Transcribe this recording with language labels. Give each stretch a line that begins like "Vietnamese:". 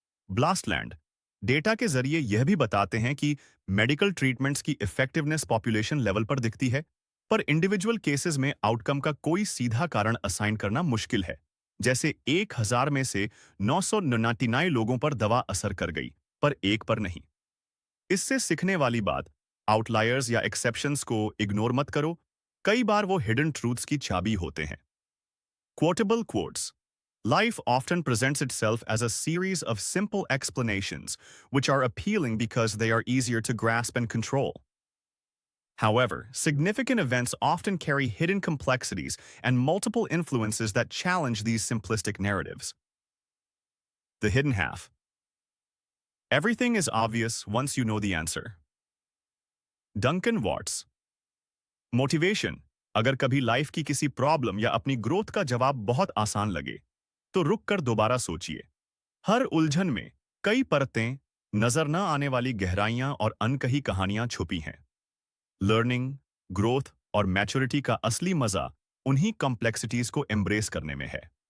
Hindi: ब्लास्टलैंड data के जरिए यह भी बताते हैं कि मेडिकल ट्रीटमेंट्स की इफेक्टिवनेस पॉपुलेशन लेवल पर दिखती है, पर इंडिविजुअल केसेस में आउटकम का कोई सीधा कारण असाइन करना मुश्किल है। जैसे 1000 में से 999 लोगों पर दवा असर कर गई, पर एक पर नहीं। इससे सीखने वाली बात, आउटलायर्स या एक्सेप्शंस को इग्नोर मत करो, कई बार वो हिडन ट्रूथ्स की चाबी होते हैं।
English: Quotable quotes. Life often presents itself as a series of simple explanations, which are appealing because they are easier to grasp and control. However, significant events often carry hidden complexities and multiple influences that challenge these simplistic narratives. The hidden half. Everything is obvious once you know the answer. Duncan Watts. Motivation.
Hindi: अगर कभी life की किसी problem या अपनी growth का जवाब बहुत आसान लगे, तो रुक कर दोबारा सोचिए। हर उलझन में कई परतें, नजर न आने वाली गहराइयां और अनकही कहानियां छुपी हैं। लर्निंग, ग्रोथ और मैच्योरिटी का असली मजा उन्हीं कॉम्प्लेक्सिटीज को एम्ब्रेस करने में है।